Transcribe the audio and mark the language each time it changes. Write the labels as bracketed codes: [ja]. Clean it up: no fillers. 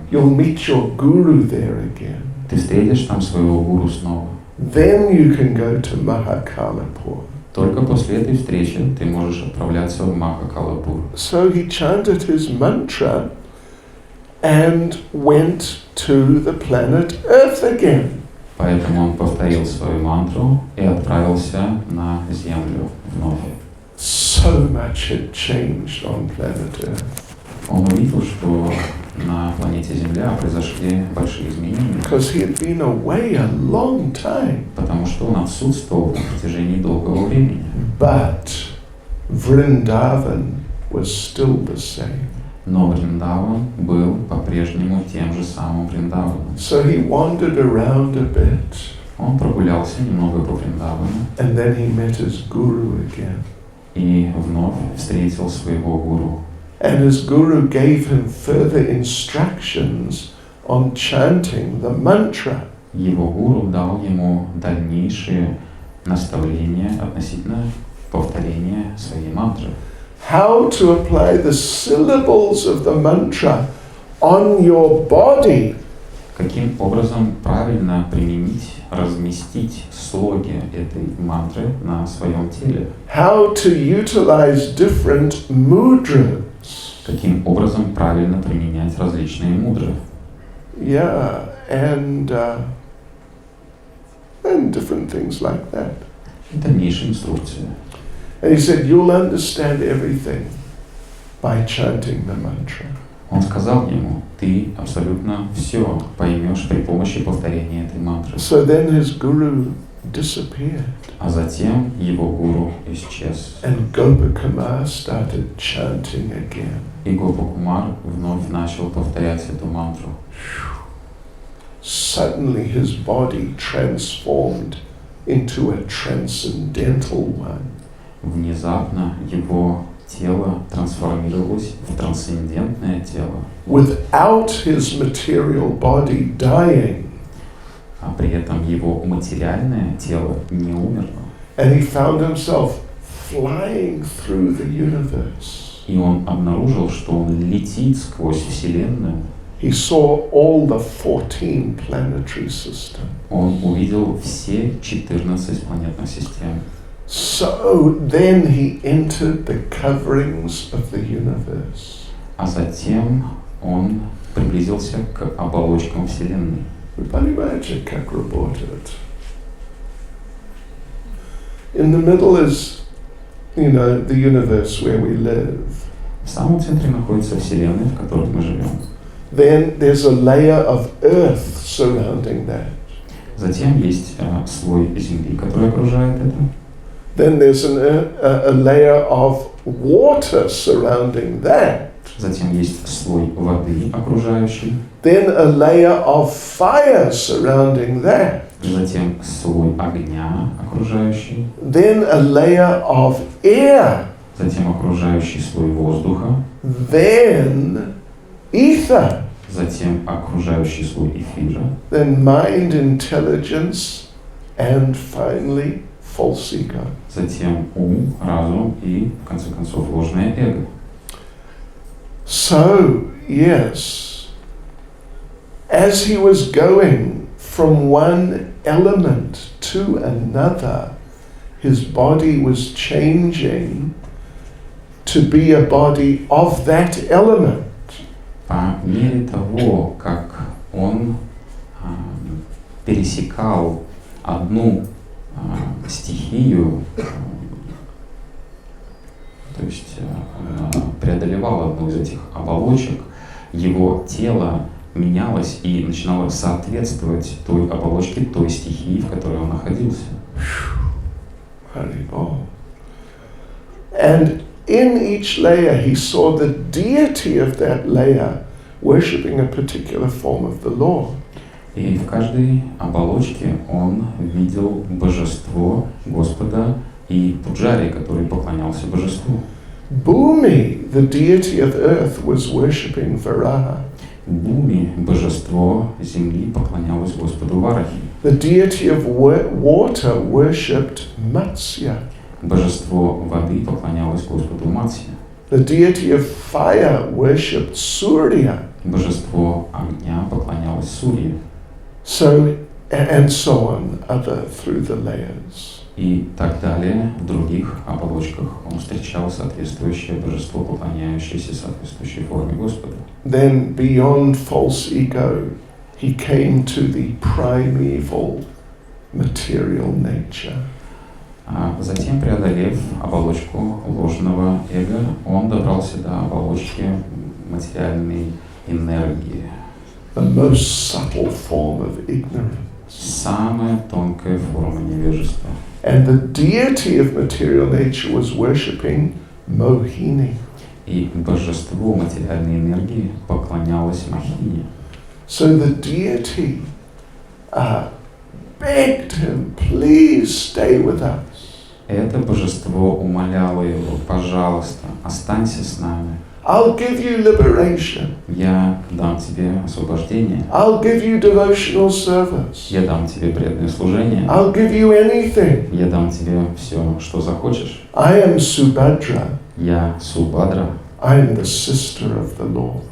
[en] You'll meet your guru there again. [ru] Ты встретишь там своего гуру снова. [en] Then you can go to Mahakalapur. [ru] Только после этой встречи ты можешь отправляться в Махакалапур. [en] So he chanted his mantra and went to the planet Earth again. [ru] Поэтому он повторил свою мантру и отправился на Землю вновь. [en] So much had changed on planet Earth. [ru] Он увидел, что на планете Земля произошли большие изменения, [en] Because he had been away a long time. [ru] потому что он отсутствовал на протяжении долгого времени. [en] But Vrindavan was still the same. [ru] Но Вриндаван был по-прежнему тем же самым Вриндаваном. [en] So he wandered around a bit. [ru] Он прогулялся немного по Вриндавану [en] and then he met his guru again. [ru] и вновь встретил своего гуру. [en] And his guru gave him further instructions on chanting the mantra. [ru] Его гуру дал ему дальнейшие наставления относительно повторения своей мантры. [en] How to apply the syllables of the mantra on your body. [ru] Каким образом правильно применить, разместить слоги этой мантры на своем теле? [en] How to utilize different mudras. [ru] Каким образом правильно применять различные мудры? [en] Yeah, and different things like that. [ru] Дальнейшие инструкции. [en] And he said, you'll understand everything by chanting the mantra. [ru] Он сказал ему, ты абсолютно все поймешь при помощи повторения этой мантры. [en] So then his guru disappeared. [ru] А затем его гуру исчез. [en] And Gopakumar started chanting again. [ru] И Гопакумар вновь начал повторять эту мантру. [en] Suddenly his body transformed into a transcendental one. [ru] Внезапно его тело трансформировалось в трансцендентное тело. [en] Without his material body dying. [ru] А при этом его материальное тело не умерло. [en] And he found himself flying through the universe. [ru] И он обнаружил, что он летит сквозь Вселенную. [en] He saw all the 14 planetary systems. [ru] Он увидел все 14 планетных систем. [en] So then he entered the coverings of the universe. [ru] А затем он приблизился к оболочкам Вселенной. Вы понимаете, как работает? [en] In the middle is, the universe where we live. [ru] В самом центре находится Вселенная, в которой мы живем. [en] Then there's a layer of earth surrounding that. [ru] Затем есть слой Земли, который окружает это. [en] Then there's a layer of water surrounding that. [ru] Затем есть слой воды окружающий. [en] Then a layer of fire surrounding that. [ru] Затем слой огня окружающий. [en] Then a layer of air. [ru] Затем окружающий слой воздуха. [en] Then ether. [ru] Затем окружающий слой эфира. [en] Then mind, intelligence, and finally false ego. [ru] Затем ум, разум и, в конце концов, ложное эго. [en] So, yes, as he was going from one element to another, his body was changing to be a body of that element. [ru] По мере того, как он пересекал одну стихию, то есть преодолевал одну из этих оболочек, его тело менялось и начинало соответствовать той оболочке, той стихии, в которой он находился. [en] And in each layer he saw the deity of that layer worshipping a particular form of the Lord. [ru] И в каждой оболочке он видел божество Господа и пуджари, который поклонялся божеству. [en] Bhumi, the deity of earth, was worshipping Varaha. [ru] Буми, божество земли, поклонялось Господу Варахи. [en] The deity of water worshipped Matsya. [ru] Божество воды поклонялось Господу Матсья. [en] The deity of fire worshipped Surya. [ru] Божество огня поклонялось Сурье. [en] So, and so on, through the layers. [ru] И так далее, в других оболочках он встречал соответствующее божество, поклоняющееся соответствующей форме Господа. [en] Then beyond false ego, he came to the primeval material nature. [ru] А затем, преодолев оболочку ложного эго, он добрался до оболочки материальной энергии. [en] The most subtle form of ignorance. [ru] Самая тонкая форма невежества. [en] And the deity of material nature was worshipping Mohini. [ru] И божество материальной энергии поклонялось Махине. [en] So the deity begged him, please stay with us. [ru] Это божество умоляло его: пожалуйста, останься с нами. [en] I'll give you liberation. [ru] Я дам тебе освобождение. [en] I'll give you devotional service. [ru] Я дам тебе преданное служение. [en] I'll give you anything. [ru] Я дам тебе все, что захочешь. [en] I am Subhadra. [ru] Я Субхадра. [en] I am the sister of the Lord.